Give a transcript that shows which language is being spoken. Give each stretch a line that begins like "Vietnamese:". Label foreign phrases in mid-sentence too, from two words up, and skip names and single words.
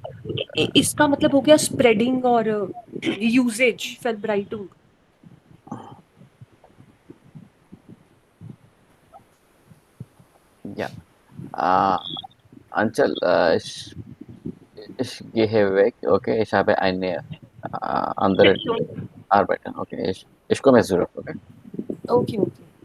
Hindi: इसका मतलब हो गया स्प्रेडिंग और यूजेज फेलब्राइटुंग
German: Ja. Anchal, ich gehe weg. Okay, ich habe eine andere Arbeit. Okay, ich komme zurück. Okay.
English: okay okay